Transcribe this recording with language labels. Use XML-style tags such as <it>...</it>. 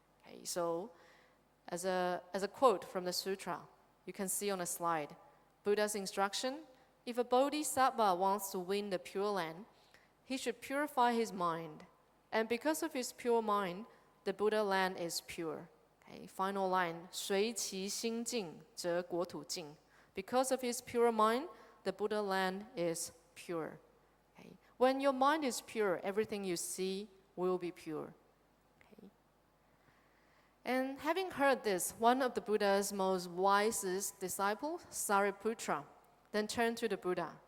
<en>Okay, so as a quote from the sutra, you can see on a slide, Buddha's instruction, if a bodhisattva wants to win the pure land, he should purify his mind. And because of his pure mind, the Buddha land is pure. Okay, final line,</en> <zh>随其心净，则国土净.</zh> <en>Because of his pure mind, the Buddha land is pure. Okay. When your mind is pure, everything you see will be pure. Okay. And having heard this, one of the Buddha's most wisest disciples, Sariputra, then turned to the Buddha.</en>